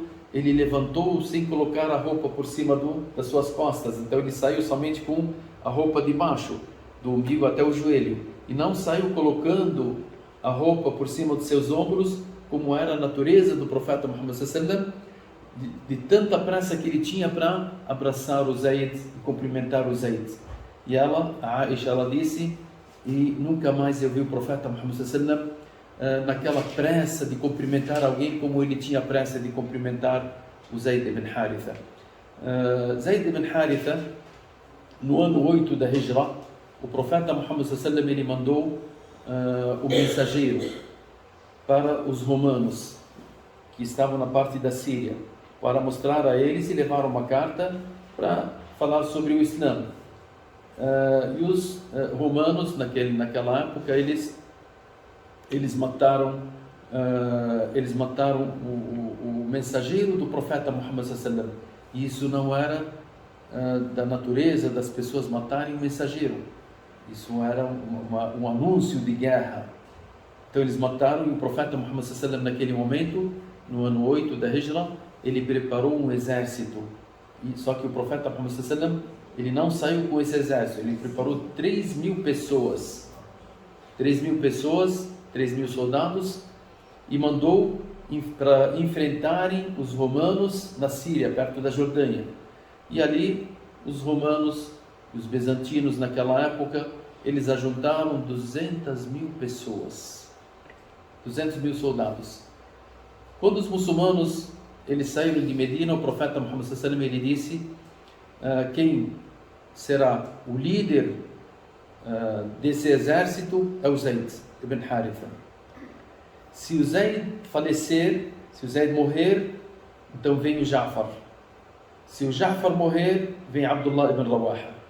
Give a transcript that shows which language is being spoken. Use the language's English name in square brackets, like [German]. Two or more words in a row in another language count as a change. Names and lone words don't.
[Portuguese] Ele levantou sem colocar a roupa por cima das suas costas, então ele saiu somente com a roupa de baixo, do umbigo até o joelho, e não saiu colocando a roupa por cima dos seus ombros, como era a natureza do profeta Muhammad [Arabic] صلى الله عليه وسلم, [Portuguese] de tanta pressa que ele tinha para abraçar o Zayd e cumprimentar o Zayd. E a Aisha, ela disse: e nunca mais eu vi o profeta Muhammad [Arabic] صلى الله عليه وسلم [Portuguese] naquela pressa de cumprimentar alguém como ele tinha pressa de cumprimentar o Zayd ibn Haritha. Zayd ibn Haritha, no ano 8 da Hijra, o profeta Muhammad [Arabic] صلى الله عليه وسلم, [Portuguese] ele mandou o mensageiro para os romanos que estavam na parte da Síria, para mostrar a eles e levar uma carta para falar sobre o Islã. E os romanos, naquela época, eles mataram o mensageiro do profeta Muhammad [Arabic] صلى الله عليه وسلم. [Portuguese] E isso não era da natureza das pessoas matarem o mensageiro. Isso era um anúncio de guerra. Então eles mataram, e o profeta Muhammad [Arabic] صلى الله عليه وسلم, [Portuguese] naquele momento, no ano 8 da Hijra, ele preparou um exército. Só que o profeta Muhammad [Arabic] صلى الله عليه وسلم, [Portuguese] ele não saiu com esse exército, ele preparou 3.000 pessoas 3.000 pessoas, 3.000 soldados, e mandou para enfrentarem os romanos na Síria, perto da Jordânia. E ali os romanos, os bizantinos naquela época, eles ajuntaram 200.000 pessoas, 200.000 soldados. Quando os muçulmanos eles saíram de Medina, o profeta Muhammad [Arabic] صلى الله عليه وسلم [Portuguese] ele disse: quem será o líder desse exército é o Zayd ibn Haritha. Se o Zayd falecer, se o Zayd morrer, então vem o Ja'far. Se o Ja'far morrer, vem Abdullah ibn Rawaha.